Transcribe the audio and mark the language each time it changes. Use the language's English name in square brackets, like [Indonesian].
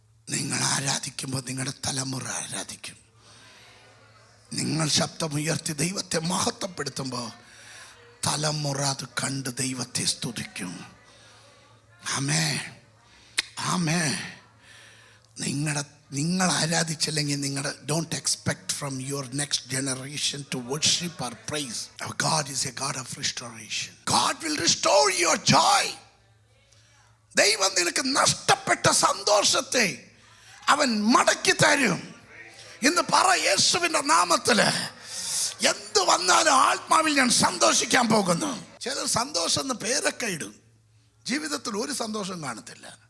[Malayalam] നിങ്ങൾ ആരാധിക്കുമ്പോൾ നിങ്ങളുടെ തലമുറ ആരാധിക്കും. നിങ്ങൾ ശബ്ദമുയർത്തി ദൈവത്തെ മഹത്വപ്പെടുത്തുമ്പോൾ തലമുറ അത് കണ്ട് ദൈവത്തെ സ്തുതിക്കും. ആമേൻ, ആമേൻ. നിങ്ങൾ ആരാധിച്ചില്ലെങ്കിൽ നിങ്ങളുടെ [English] Don't expect from your next generation to worship or praise. Our God is a God of restoration. God will restore your joy. [Malayalam] ദൈവം നിനക്ക് നഷ്ടപ്പെട്ട സന്തോഷത്തെ അവൻ മടക്കി തരും. ഇന്ന് പറ, യേശുവിൻ്റെ നാമത്തില് എന്ത് വന്നാലും ആത്മാവിൽ ഞാൻ സന്തോഷിക്കാൻ പോകുന്നു. ചിലർ സന്തോഷം എന്ന് പേരൊക്കെ ഇടും, ജീവിതത്തിൽ ഒരു സന്തോഷം കാണത്തില്ല.